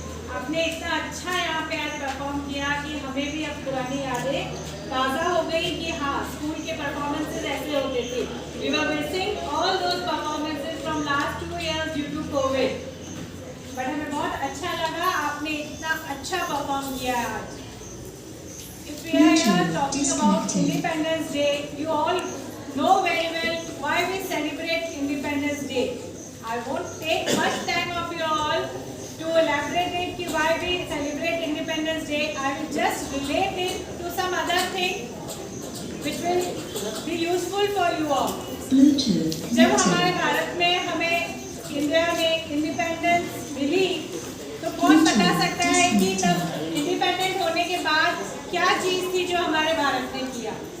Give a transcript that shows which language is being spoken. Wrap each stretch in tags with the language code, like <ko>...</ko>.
<hi>आपने इतना अच्छा यहाँ पे आज परफॉर्म किया कि हमें भी अब पुरानी यादें ताज़ा हो गई कि हाँ स्कूल के परफॉर्मेंसेस ऐसे होते थे.</hi> <en>We were missing all those performances from last 2 years due to COVID.</en> <hi>But हमें बहुत अच्छा लगा आपने इतना अच्छा परफॉर्म किया है आज.</hi> <en>If we are here talking about Independence Day, you all know very well why we celebrate Independence Day. I won't take much time of you all to elaborate it</en> <hi>कि</hi> <en>why we celebrate Independence Day. I will just relate it to some other thing which will be useful for you all.</en> <hi>जब हमारे भारत में हमें India में independence मिली तो कौन बता सकता है कि तब इंडिपेंडेंट होने के बाद क्या चीज थी जो हमारे भारत ने किया?</hi>